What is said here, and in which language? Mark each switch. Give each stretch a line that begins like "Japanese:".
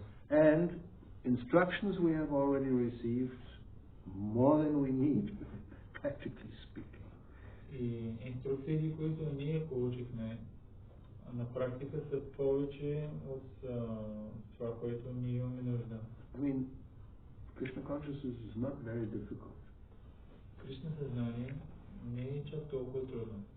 English: And instructions we have already received more than we need, practically speaking.
Bulgarian: И инструкции, които ние получихме, на практика са повече от това, което ние имаме нужда.
English: I mean, Krishna consciousness is not very difficult.
Bulgarian: Krishna съзнание не е чак толкова трудно.